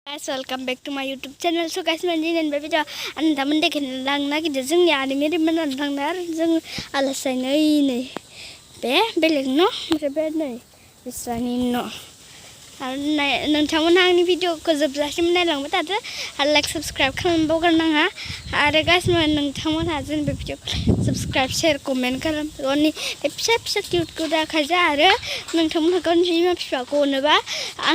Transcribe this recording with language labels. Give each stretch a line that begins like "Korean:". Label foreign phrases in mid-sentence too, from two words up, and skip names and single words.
English: Guys, welcome back to my YouTube channel. So guys,
Bodo: दिनै video आं दामोन देखायनो लांनो नागिरदों जोंनि आदैनि मोननानै थांनो आरो जों आलासि नै बे बेलेग न' ओमफ्राय बे नै बिस्रानि न' आरो नोंथांमोनहा आंनि भिडिअखौ जोबजासिम नायलांबाय थादो आरो लाइक साबस्क्राइब खालामनो बावगारनाङा आरो गाइस नोंथांमोनहा जोंनि बे भिडिअखौ
English: subscribe share comment
Bodo: खालाम गावनि फिसा फिसा क्यूटखौ दाखायजा आरो नोंथांमोनहा गावनि बिमा बिफाखौ अनोबा आं